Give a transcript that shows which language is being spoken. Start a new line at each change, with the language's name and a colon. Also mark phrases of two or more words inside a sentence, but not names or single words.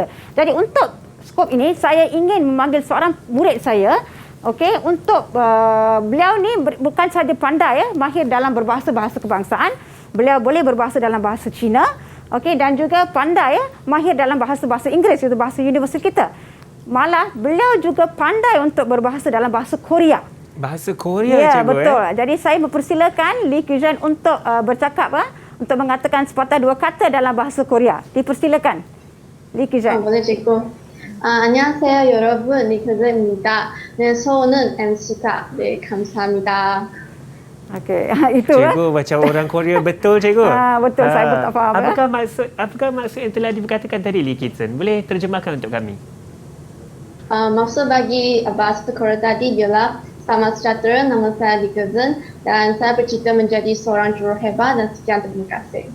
Malay: Jadi untuk skop ini, saya ingin memanggil seorang murid saya, untuk beliau ni bukan sahaja pandai mahir dalam berbahasa-bahasa kebangsaan, beliau boleh berbahasa dalam bahasa Cina, dan juga pandai mahir dalam bahasa-bahasa Inggeris, iaitu bahasa universal kita. malah beliau juga pandai untuk berbahasa dalam bahasa Korea. Bahasa Korea, Ya, cikgu. betul. Jadi saya mempersilakan Lee Kyujan untuk bercakap untuk mengatakan sepatah dua kata dalam bahasa Korea. Dipersilakan. Lee Kyujan. boleh cikgu.
Korean: 안녕하세요 여러분, 리크즈입니다. 네, 소원은 MC가. 네, 감사합니다.
Malay: Okey, itu Cikgu macam orang Korea betul, cikgu. betul, saya pun tak faham. Apakah maksud yang telah dikatakan tadi, Lee Kitson? Boleh terjemahkan untuk kami? Maksud bagi bahasa Korea tadi ialah selamat sejahtera, nama saya Likezun dan saya bercita menjadi seorang juruhebat dan sekian terima kasih.